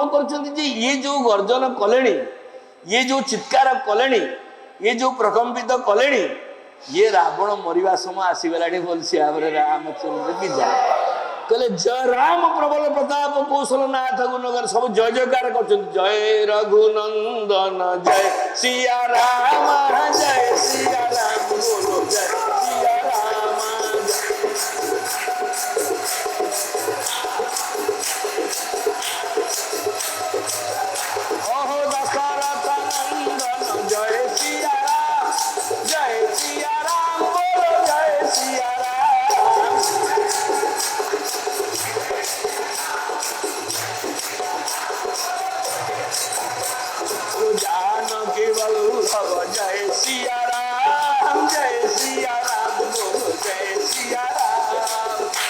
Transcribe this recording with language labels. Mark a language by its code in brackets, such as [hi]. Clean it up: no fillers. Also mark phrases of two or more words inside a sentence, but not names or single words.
[or] କରୁଛନ୍ତି ଯେ ଇଏ ଯୋଉ ଗର୍ଜନ କଲେଣି ଇଏ ଯୋଉ ଚିତ୍କାର କଲେଣି ଇଏ ଯୋଉ ପ୍ରକମ୍ପିତ କଲେଣି ଇଏ ରାବଣ ମରିବା ସମୟ ଆସିଗଲାଣି ବୋଲି ସେ ଭାବରେ ରାମଚନ୍ଦ୍ର କି ଯାଏ କହିଲେ [hi] जय राम प्रबल प्रताप कौशल नाथ गुणगर [or] ସବୁ ଜୟ ଜୟକାର କରୁଛନ୍ତି [hi] जय रघुनंदन जय सिया राम जय सिया राम बोलो जय सिया राम ओहो दशरथ नंदन जय सिया राम बोलो जय सिया राम जानकी वल्लभ जय सिया राम बोलो जय सिया राम